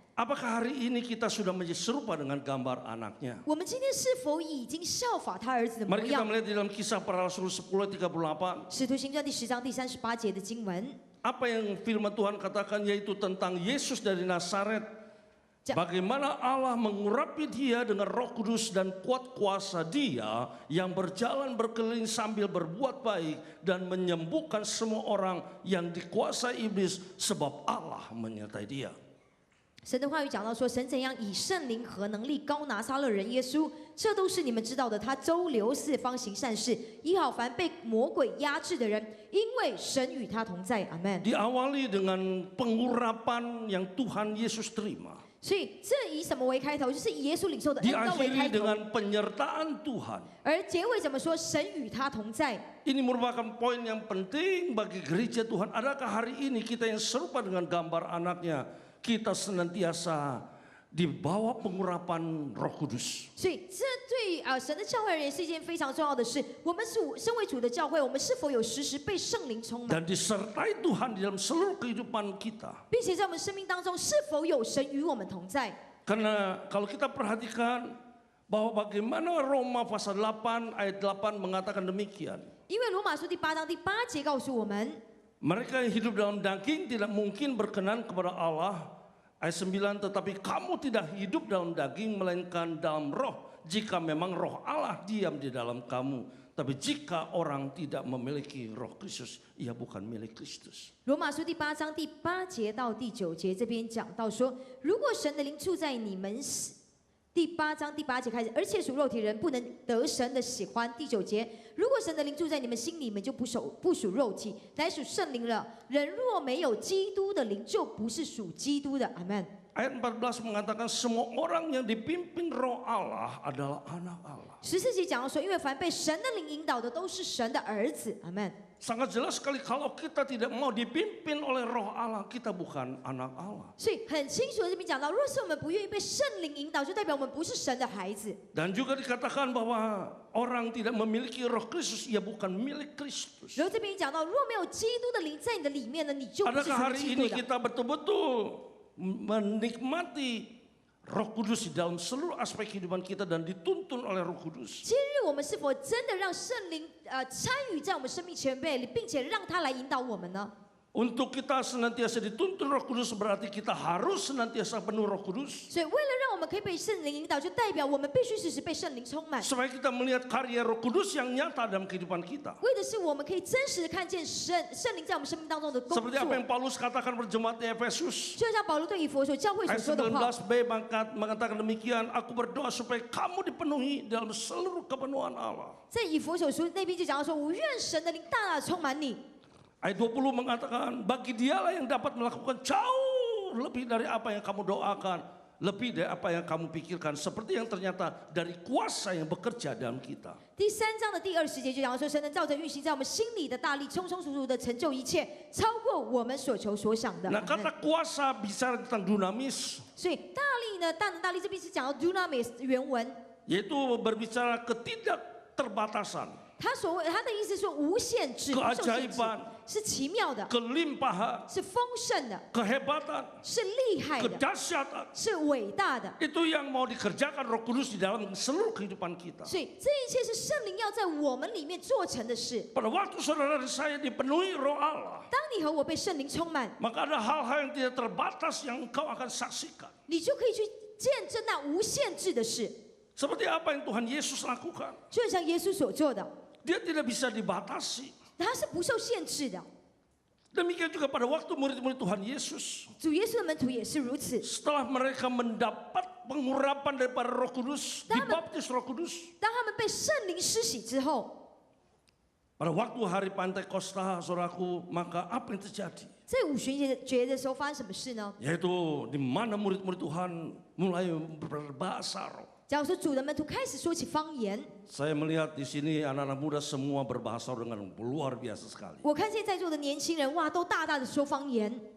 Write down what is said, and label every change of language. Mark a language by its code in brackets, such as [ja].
[id] Apakah hari ini kita sudah menjadi serupa dengan gambar anaknya? [zh] 我们今天是否已经效法他儿子的模 [id] Mari kita [zh] 样？ [id] melihat di dalam kisah para rasul 10:38. [zh] 使徒行传第10章第38节的经文， [id] Apa yang firman Tuhan katakan yaitu tentang Yesus dari Nazaret. Ja- Bagaimana Allah mengurapi dia dengan Roh Kudus dan kuat kuasa dia yang berjalan berkeliling sambil berbuat baik dan menyembuhkan semua orang yang dikuasai iblis sebab Allah menyertai dia. [zh] 神的话语讲到说，神怎样以圣灵和能力高拿撒勒人耶稣，这都是你们知道的。他周流四方行善事，医好凡被魔鬼压制的人，因为神与他同在。阿门。 [id] Diawali dengan pengurapan yang Tuhan Yesus terima. [zh] 所以这以什么为开头？就是以耶稣领受的恩膏为 [id] Diakhiri [zh] 开头。 [id] dengan penyertaan Tuhan. [zh] 而结尾怎么说？神与他同在。 [id] Ini merupakan poin yang penting bagi gereja Tuhan. Adakah hari ini kita yang serupa dengan gambar anaknya? Kita senantiasa di bawah pengurapan Roh Kudus. [zh] 所以这对于神的教会而言是一件非常重要的事。我们身为主的教会，我们是否有时时被圣灵充满， [id] Dan disertai Tuhan di dalam seluruh kehidupan kita. [zh] 并且在我们生命当中是否有神与我们同在？ [id] Karena kalau kita perhatikan bahwa bagaimana Roma pasal 8 ayat 8 mengatakan demikian. [zh] 因为罗马书第8章第8节告诉我们， [id] Mereka yang hidup dalam daging tidak mungkin berkenan kepada Allah. Ayat 9, tetapi kamu tidak hidup dalam daging melainkan dalam roh. Jika memang roh Allah diam di dalam kamu. Tapi jika orang tidak memiliki roh Kristus, ia bukan milik Kristus. [zh] 罗马书第8章第8节到第9节这边讲到说，如果神的灵住在你们第8章第8节开始，而且属肉体人不能得神的喜欢。第9节，如果神的灵住在你们心里面，就不属肉体，乃属圣灵了。人若没有基督的灵，就不是属基督的。阿门。 [id] Ayat 14 mengatakan semua orang yang dipimpin roh Allah adalah anak Allah. [zh] 14节讲到说，因为凡被神的灵引导的，都是神的儿子。阿门。 [id] sangat jelas sekali kalau kita tidak mau dipimpin oleh Roh Allah, kita bukan anak Allah. [zh] 所以很清楚的这边讲到，若是我们不愿意被圣灵引导，就代表我们不是神的孩子。 [id] Dan juga dikatakan bahwa orang tidak memiliki Roh Kristus, ia bukan milik Kristus. [zh] 然后这边讲到，若没有基督的灵在你的里面呢，你就不是 [id] Adakah [zh] 属于 [id] hari [zh] 基 [id] ini [zh] 督的。 [id] kita betul-betul menikmati Roh Kudus di dalam seluruh aspek kehidupan kita dan dituntun oleh Roh Kudus? [zh] 今日我们是否真的让圣灵参与在我们生命前辈里，并且让他来引导我们呢？ [id] Untuk kita senantiasa dituntun Roh Kudus berarti kita harus senantiasa penuh Roh Kudus. [zh] 所以为了让我们可以被圣灵引导，就代表我们必须时时被圣灵充满。 [id] Supaya kita melihat karya Roh Kudus yang nyata dalam kehidupan kita. [zh] 为的是我们可以真实的看见圣灵在我们生命当中的工 [id] Seperti apa [zh] 作。 [id] yang Paulus katakan pada jemaat di Efesus. [zh] 就像保罗对以弗所教会所 [id] Ayat [zh] 说的话， [id] 19b mengatakan demikian, aku berdoa supaya kamu dipenuhi dalam seluruh kepenuhan Allah. [zh] 在以弗所书那边就讲到说，我愿神的灵大大充满你。 [id] Ayat 20 mengatakan, bagi dialah yang dapat melakukan jauh lebih dari apa yang kamu doakan, lebih dari apa yang kamu pikirkan, seperti yang ternyata dari kuasa yang bekerja dalam kita. [zh] 第3章的第20节就讲到说，神能照着运行在我们心里的大力，充充足足的成就一切，超过我们所求所想的。 [id] Nah, kata kuasa bicara tentang dunamis, [zh] 所以大力呢，大能大力这边是讲到 dunamis 原文， [id] yaitu berbicara ketidakterbatasan, [zh] 他的意思是说无限制、不受限制， [id] keajaiban, [zh] 是奇妙的， [id] kelimpahan, [zh] 是丰盛的， [id] kehebatan, [zh] 是厉害的， [id] kedahsyatan. [zh] 是伟大的。 [id] Itu yang mau dikerjakan Roh Kudus di dalam seluruh kehidupan kita. [zh] 所以这一切是圣灵要在我们里面做成的事。 [id] Pada waktu saudara dan saya dipenuhi Roh Allah, [zh] 当你和我被圣灵充满， [id] maka ada hal-hal yang tidak terbatas yang engkau akan saksikan. [zh] 你就可以去见证那无限制的事， [id] Seperti apa yang Tuhan Yesus lakukan. [zh] 就像耶稣所做的， [id] Dia tidak bisa dibatasi. [zh] 他是不受限制的。 [id] Demikian juga pada waktu murid-murid Tuhan Yesus. [zh] 主耶稣的门徒也是如此。 [id] Setelah mereka mendapat pengurapan daripada Roh Kudus, dibaptis Roh Kudus. [zh] 当他们被圣灵施洗之后， [id] Pada waktu hari Pantekosta, saudaraku, maka apa yang terjadi? [zh] 在五旬节的时候发生什么事呢？ [id] Yaitu di mana murid-murid Tuhan mulai berbahasa roh. [zh] 假如说主的门徒开始说起方言， [id] Saya melihat di sini anak-anak muda semua berbahasa roh dengan luar biasa sekali. [zh] 我看见在座的年轻人，哇，都大大的说方言。